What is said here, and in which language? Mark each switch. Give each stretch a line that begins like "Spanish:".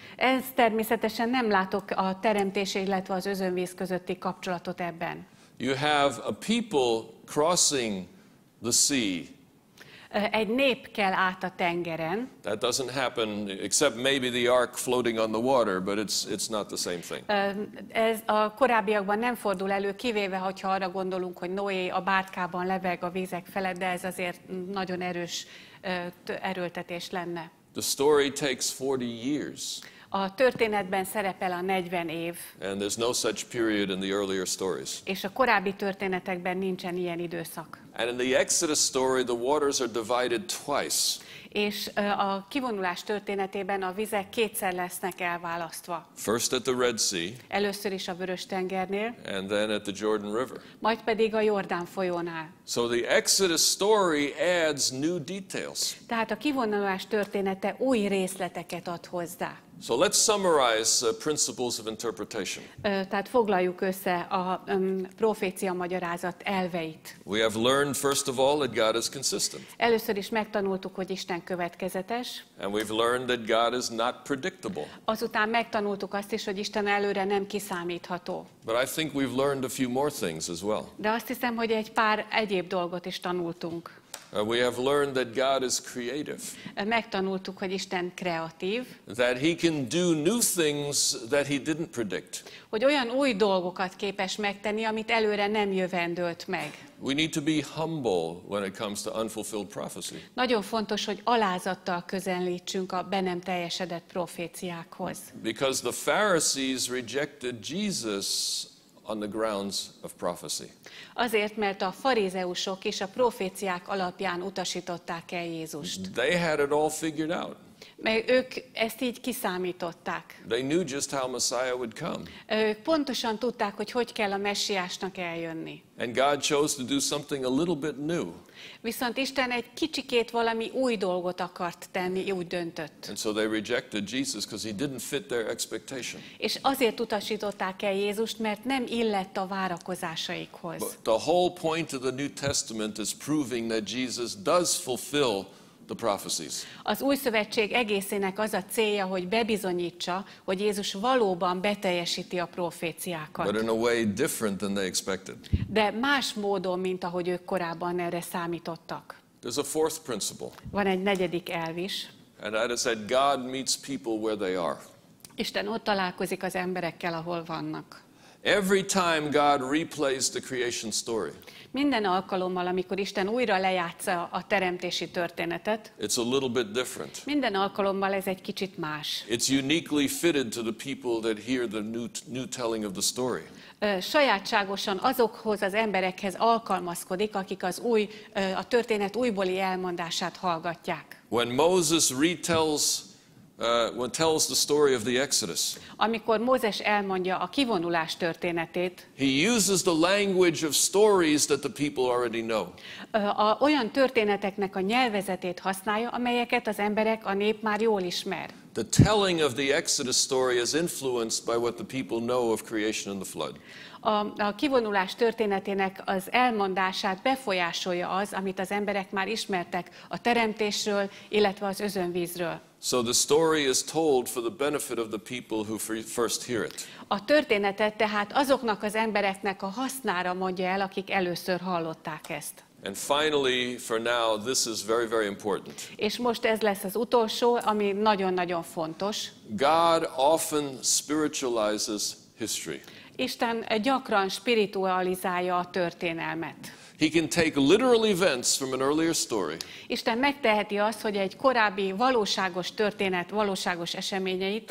Hungarian: Ez természetesen nem látok a teremtés, illetve az özönvíz közötti kapcsolatot ebben.
English: You have a people crossing the sea.
Hungarian: Egy nép kell át a tengeren.
English: That doesn't happen except maybe the ark floating on the water, but it's not the same thing.
Hungarian: Ez a korábbiakban nem fordul elő, kivéve, hogyha arra gondolunk, hogy Noé a bárkában leveg a vízek felett, de ez azért nagyon erős erőltetés lenne.
English: The story takes 40 years.
Hungarian: A történetben szerepel a 40 év.
English: And there's no such period in the earlier stories.
Hungarian: És a korábbi történetekben nincsen ilyen időszak.
English: And in the Exodus story, the waters are divided twice.
Hungarian: És a kivonulás történetében a vizek kétszer lesznek elválasztva.
English: First at the Red Sea.
Hungarian: Először is a Vörös-tengernél.
English: And then at the Jordan River.
Hungarian: Majd pedig a Jordán folyónál.
English: So the Exodus story adds new details.
Hungarian: Tehát a kivonulás története új részleteket ad hozzá.
English: So let's summarize principles of interpretation.
Hungarian: Tehát foglaljuk össze a profécia magyarázat elveit.
English: We have learned, first of all, that God is consistent.
Hungarian: Először is megtanultuk, hogy Isten következetes.
English: And we've learned that God is not predictable.
Hungarian: Azután megtanultuk azt is, hogy Isten előre nem kiszámítható.
English: But I think we've learned a few more things as well.
Hungarian: De azt hiszem, hogy egy pár egyéb dolgot is tanultunk.
English: We have learned that God is creative.
Hungarian: Megtanultuk, hogy Isten kreatív.
English: That he can do new things that he didn't predict.
Hungarian: Hogy olyan új dolgokat képes megtenni, amit előre nem jövendölt meg.
English: We need to be humble when it comes to unfulfilled prophecy.
Hungarian: Nagyon fontos, hogy alázattal közelítsünk a be nem teljesedett proféciákhoz.
English: Because the Pharisees rejected Jesus on the grounds of prophecy.
Hungarian: Azért, mert a farizeusok és a proféciák alapján utasították el Jézust.
English: They had it all figured out.
Hungarian: Mert ők ezt így kiszámították.
English: They knew just how Messiah would come.
Hungarian: Ők pontosan tudták, hogy hogy kell a messiásnak eljönni.
English: And God chose to do something a little bit new.
Hungarian: Viszont Isten egy kicsikét valami új dolgot akart tenni, úgy döntött.
English: And so they rejected Jesus because he didn't fit their expectation.
Hungarian: És azért utasították el Jézust, mert nem illett a várakozásaikhoz.
English: But the whole point of the New Testament is proving that Jesus does fulfill the prophecies.
Hungarian: Az új szövetség egészének az a célja, hogy bebizonyítsa, hogy Jézus valóban beteljesíti a proféciákat.
English: But in a way different than they expected.
Hungarian: De más módon, mint ahogy ők korábban erre számítottak.
English: There's a fourth principle.
Hungarian: Van egy negyedik elv is.
English: And that is that God meets people where they are.
Hungarian: Isten ott találkozik az emberekkel, ahol vannak.
English: Every time God replays the creation story,
Hungarian: Minden alkalommal, amikor Isten újra lejátsza a teremtési történetet,
English: it's a little bit different.
Hungarian: minden alkalommal ez egy kicsit más.
English: It's uniquely fitted to the people that hear the new telling of the story.
Hungarian: Sajátságosan azokhoz az emberekhez alkalmazkodik, akik a történet újbóli elmondását hallgatják.
English: When Moses tells the story of the Exodus,
Hungarian: Amikor Mózes elmondja a kivonulás történetét,
English: he uses the language of stories that the people already know.
Hungarian: Olyan történeteknek a nyelvezetét használja, amelyeket az emberek, a nép már jól ismer.
English: The telling of the Exodus story is influenced by what the people know of creation and the flood.
Hungarian: A kivonulás történetének az elmondását befolyásolja az, amit az emberek már ismertek a teremtésről, illetve az özönvízről.
English: So the story is told for the benefit of the people who first hear it.
Hungarian: A történetet tehát azoknak az embereknek a hasznára mondja el, akik először hallották ezt.
English: And finally, for now, this is very, very important.
Hungarian: És most ez lesz az utolsó, ami nagyon-nagyon fontos.
English: God often spiritualizes history.
Hungarian: Isten gyakran spiritualizálja a történelmet.
English: He can take literal events from an earlier story
Hungarian: Isten megteheti azt, hogy egy korábbi valóságos történet, valóságos eseményeit,